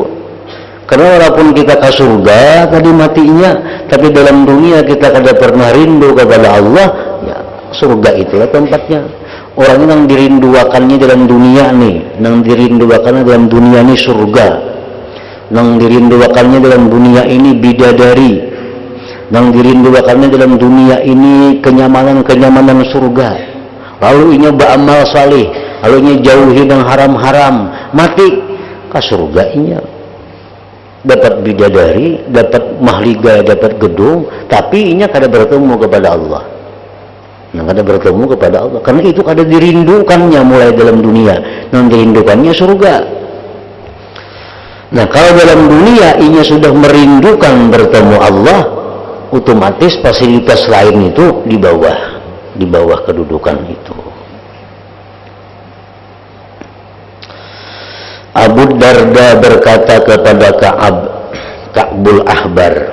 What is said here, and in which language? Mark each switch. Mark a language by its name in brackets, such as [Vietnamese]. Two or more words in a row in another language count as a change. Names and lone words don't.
[Banjar] Karena walaupun kita ke surga tadi matinya, tapi dalam dunia kita kada pernah rindu kepada Allah, ya surga itulah tempatnya. Orang yang dirinduakannya dalam dunia nih, yang dirinduakannya dalam dunia ini surga, yang dirinduakannya dalam dunia ini bidadari, yang dirinduakannya dalam dunia ini kenyamanan surga. Lalu inya beramal saleh, lalu inya jauhi yang haram-haram, mati ke surga inya. dapat bidadari, dapat mahliga, dapat gedung, tapi inya kada bertemu kepada Allah. Nah, kada bertemu kepada Allah karena itu kada dirindukannya mulai dalam dunia, non dirindukannya surga. Nah, kalau dalam dunia inya sudah merindukan bertemu Allah, otomatis fasilitas lain itu di bawah kedudukan itu. Abu Darda berkata kepada Ka'bul Ahbar.